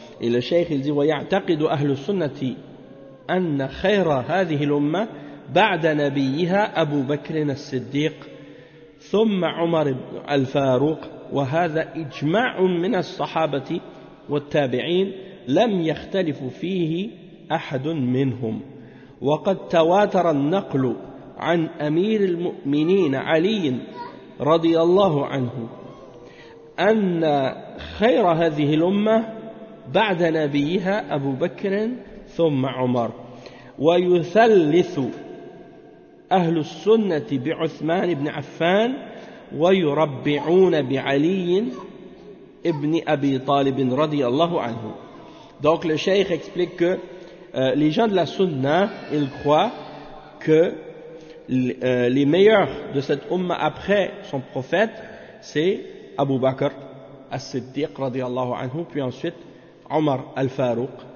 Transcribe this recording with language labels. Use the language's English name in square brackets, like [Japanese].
[French] Et le cheikh, il dit: [Arabic] wa ya'taqidu ahlu sunnati anna khayra hadhihi al-umma ba'da nabiyha Abu Bakr as-Siddiq thumma Umar al-Faruq wa hadha ijma'un min as-sahabati wat-tabi'in lam yakhtalifu fihi ahadun minhum wa qad tawatara an-naqlu عن أمير المؤمنين علي رضي الله عنه أن خير هذه الأمة بعد نبيها أبو بكر ثم عمر ويثلث أهل السنة بعثمان بن عفان ويربعون بعلي ابن أبي طالب رضي الله عنه. [French] Donc le cheikh explique que les gens de la sunna, ils croient que les meilleurs de cette umma après son prophète, c'est Abu Bakr As-Siddiq radiallahu anhu, puis ensuite Omar Al-Farouq.